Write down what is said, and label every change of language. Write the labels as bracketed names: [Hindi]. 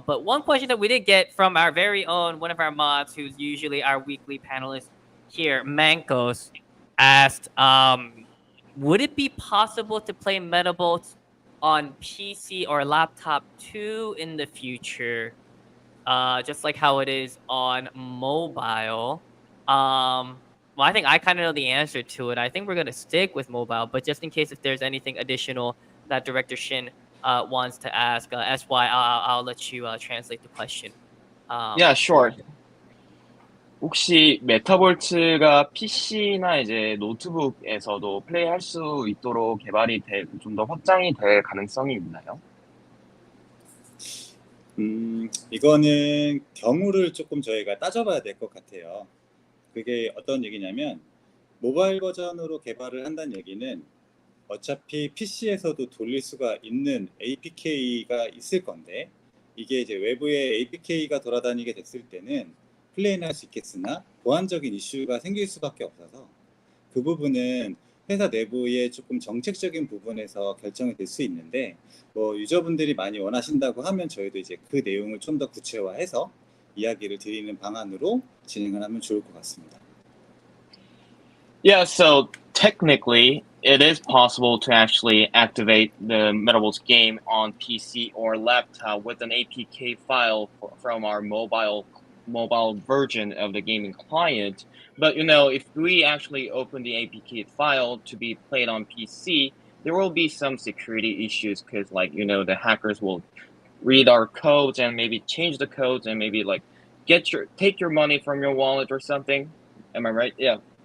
[English] But one question that we did get from our very own one of our mods, who's usually our weekly panelist here, Mankos, asked, would it be possible to play Metabolts on PC or laptop too in the future, just like how it is on mobile? Well, I think I kind of know the answer to it. I think we're going to stick with mobile, but just in case if there's anything additional that Director Shin wants to ask, SY, I'll let you translate the question. Yeah, sure. [Korean] 혹시 메타볼츠가 PC나 이제 노트북에서도 플레이할 수 있도록 개발이 좀 더 확장이 될 가능성이 있나요? 이거는 경우를 조금 저희가 따져봐야 될 것 같아요. 그게 어떤 얘기냐면 모바일 버전으로 개발을 한다는 얘기는 어차피 PC에서도 돌릴 수가 있는 APK가 있을 건데 이게 이제 외부에 APK가 돌아다니게 됐을 때는 플레이는 할 수 있겠으나 보안적인 이슈가 생길 수밖에 없어서 그 부분은 회사 내부의 조금 정책적인 부분에서 결정이 될 수 있는데 뭐 유저분들이 많이 원하신다고 하면 저희도 이제 그 내용을 좀 더 구체화해서 이야기를 드리는 방안으로 진행을 하면 좋을 것 같습니다. [English] Yeah, so technically, it is possible to actually activate the Metabolts game on PC or laptop with an APK file from our mobile version of the gaming client. But if we actually open the APK file to be played on PC, there will be some security issues because, the hackers will read our codes and maybe change the codes and maybe take your money from your wallet or something. Am I right? Yeah.